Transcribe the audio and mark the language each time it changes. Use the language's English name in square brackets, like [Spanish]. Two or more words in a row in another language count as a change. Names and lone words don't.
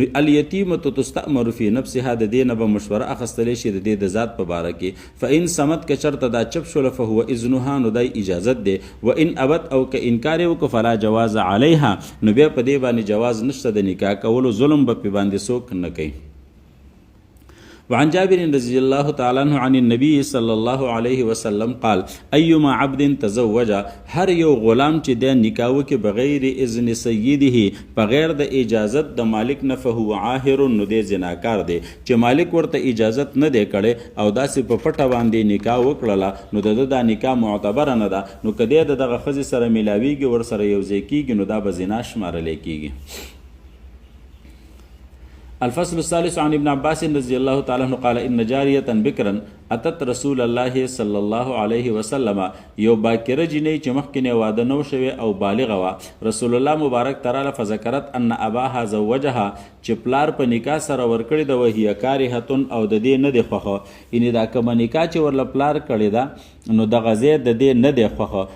[Pashto] نو [Arabic] الیتیمة تستأمر فی نفسها، [Pashto] د دې نه به مشوره اخیستلی شي د دې د ذات په باره کې. [Arabic] فإن صمت [Pashto] که چېرته دا چپ شوله [Arabic] فهو اذنها، [Pashto] نو دی اجازت دی. [Arabic] وإن ابت [Pashto] او که انکار یې وکړو [Arabic] فلا جواز علیها، [Pashto] نو بیا په دې باندې جواز نشته د نکاح کولو، ظلم به پې باندې څوک نه کوي. [Arabic] وعن جابر رضی الله تعالی عنه عن النبي صلی الله علیه وسلم قال ایما عبد تزوج، [Pashto] هر یو غلام چې د نکاح وکړي [Arabic] بغیر اذن سیده، [Pashto] بغیر د اجازت د مالک نه، [Arabic] فهو عاهر، [Pashto] نو دی زناکار دی. چې مالک ورته اجازت نه دی کړی او داسې په پټه باندې نکاح وکړله، نو د دا نکاح معتبره نه ده. نو که دی د دغه ښځې سره میلاویږي، ورسره یوځای کېږي، نو دا به زنا شمارلی کېږي. [Arabic] الفصل الثالث عن ابن عباس رضی الله تعالی عنہ قال ان جاریه بکرا اتت رسول الله صلی الله علیه وسلم، [Pashto] یو باکره جنۍ چې مخکې واده نو شوی او بالغه وه، رسول الله مبارک تعالی [Arabic] فذکرت ان اباها زوجها، [Pashto] چې پلار په نکاح سره ورکړې ده، [Arabic] وهي کارهتن، [Pashto] او د دې نه دی خوښه، یعنې دا کومه نکاح چې ورله پلار کړې ده نو دغه ځای د دې نه دی خوښه.